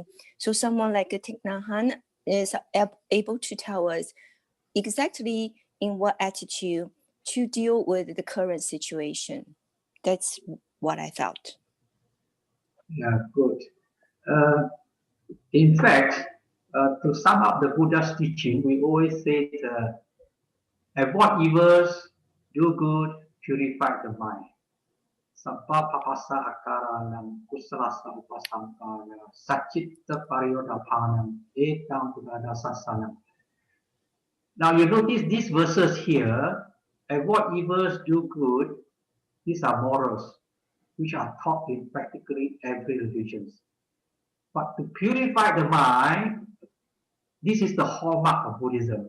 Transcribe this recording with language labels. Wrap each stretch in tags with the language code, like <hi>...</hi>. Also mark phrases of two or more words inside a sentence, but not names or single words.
<en>So someone like Thich Nhat Hanh is able to tell us exactly in what attitude to deal with the current situation. That's what I felt. Yeah, good. In fact, to sum up the Buddha's teaching, we always say avoid evils, do good, purify the mind.</en> <pi>Sabba papasa akaranam kusalasa upasampanam sachitta pariyodaphanam etam budada sasanam.</pi> <en>Now you notice these verses here, avoid evils, do good. These are morals, which are taught in practically every religion. But to purify the mind, this is the hallmark of Buddhism.</en>